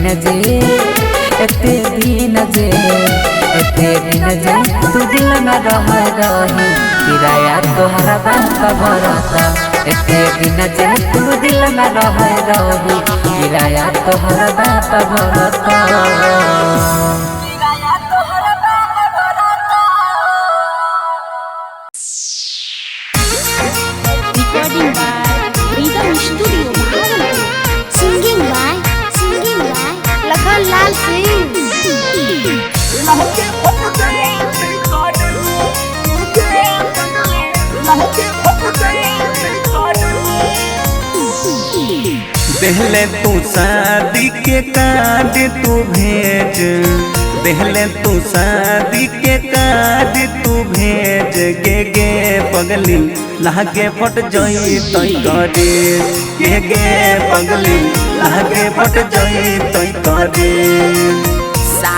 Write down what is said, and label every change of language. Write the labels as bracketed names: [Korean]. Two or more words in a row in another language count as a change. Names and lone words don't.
[Bhojpuri] दिन जे तू दिल में रह रही किराया तोहरा बाप भरत एते दिन जे तू दिल में रह रही किराया तोहरा बाप भरत [English] Recording by Rhythm Studio Bhagalpur. Singing by Lakhan Lal Singh. [Bhojpuri] पहले तू शादी के कार्ड तू भेज पहले तू शादी के कार्ड तू भेज गे पगली लागे फट जाई तई करे गे पगली लागे फट जाई तई करे